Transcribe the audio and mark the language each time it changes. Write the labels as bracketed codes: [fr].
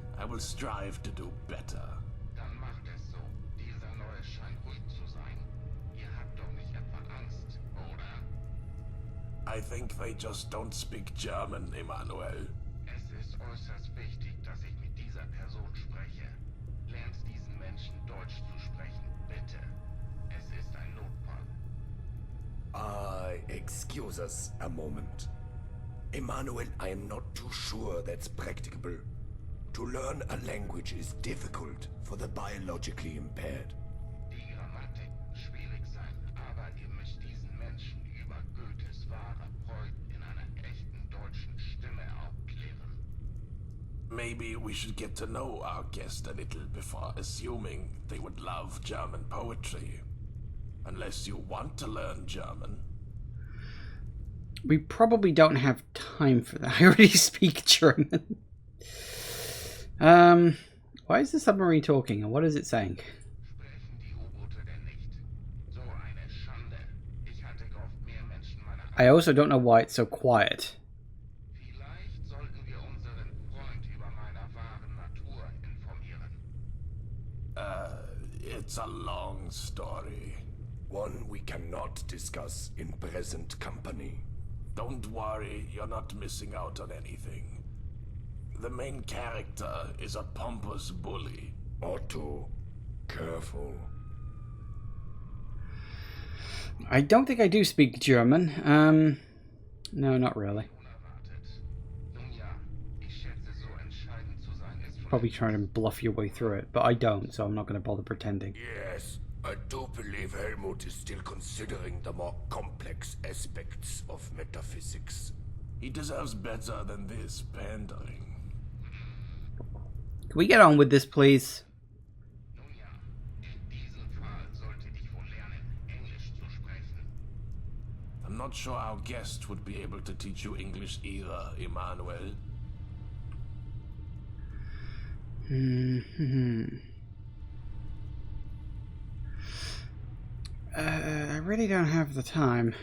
[en] I will strive to do better. [de] Dann macht es so. Dieser Neue scheint ruhig zu sein. Ihr habt doch nicht etwa Angst, oder? [en] I think they just don't speak German, Emanuel. [de] Es ist äußerst wichtig, dass ich mit dieser Person spreche. Lernt diesen Menschen Deutsch zu sprechen, bitte. Es ist ein Notfall. [en] Excuse us a moment. Emanuel, I am not too sure that's practicable. To learn a language is difficult for the biologically impaired. [de] Die Grammatik schwierig sein, aber ihr müsst diesen Menschen über Goethes wahre Freud in einer echten deutschen Stimme aufklären. [en] Maybe we should get to know our guest a little before assuming they would love German poetry. Unless you want to learn German. We probably don't have time for that. I already speak German. Why is the submarine talking and what is it saying? [de] Sprechen die U-Boote denn nicht? So eine Schande. Ich hatte gehofft, mehr Menschen meiner [en] I also don't know why it's so quiet. [de] Vielleicht sollten wir unseren Freund über meiner wahren Natur informieren. [en] It's a long story. One we cannot discuss in present company. Don't worry, you're not missing out on anything. The main character is a pompous bully. Otto, careful. I don't think I do speak German. No, not really. [de] Unerwartet. Nun ja, ich schätze, so entscheidend zu sein ist von [en] Probably trying to bluff your way through it, but I don't, so I'm not going to bother pretending. Yes, I do believe Helmut is still considering the more complex aspects of metaphysics. He deserves better than this pandering. Can we get on with this, please? [de] Nun ja, in diesem Fall sollte ich wohl lernen, Englisch zu sprechen. [en] I'm not sure our guest would be able to teach you English either, Emanuel. I really don't have the time.